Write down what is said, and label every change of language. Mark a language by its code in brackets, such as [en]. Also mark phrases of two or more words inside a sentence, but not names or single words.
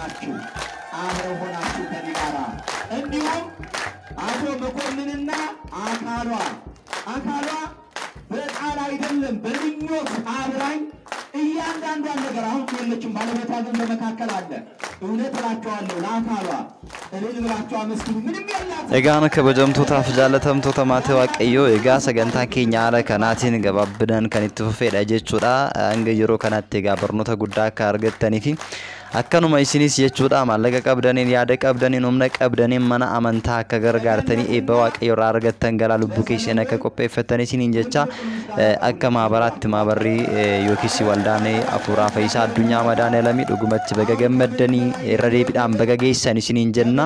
[am] ሆናችሁ ከኔ ጋር እንዲሁም አቶ መኮንንና አካሏ በቃል አይደለም በምኞት አብራኝ እያንዳንዷን ነገር አሁን የለችም ባለቤቷ ግን በመካከል አለ። እውነት እላችኋለሁ ለአካሏ እልል ብላችሁ አመስግኑ። ምንም የላትም። [om] egaan kabajamtootaaf jaalatamtoota maatii waaqayyoo egaa sagantaa keenya haala kanaatiin gabaabinaan kan itti fufeedha jechuudha. Hanga yeroo kanatti egaa barnoota guddaa akka argattanii fi akkanuma isinis jechuudha maallaqa qabdaniin yaada qabdaniin humna qabdaniin mana amantaa akka gargaartanii eebba waaqayyo irraa argattan galaa lubbuu keessan akka qopheeffattan isiniin jecha akka maabaraatti maabarri yookiis waldaan afuuraa fayyisaa addunyaa madaani'elamii dhugumatti baga gammaddanii irra deebiidhaan baga geessan isiniin jenna.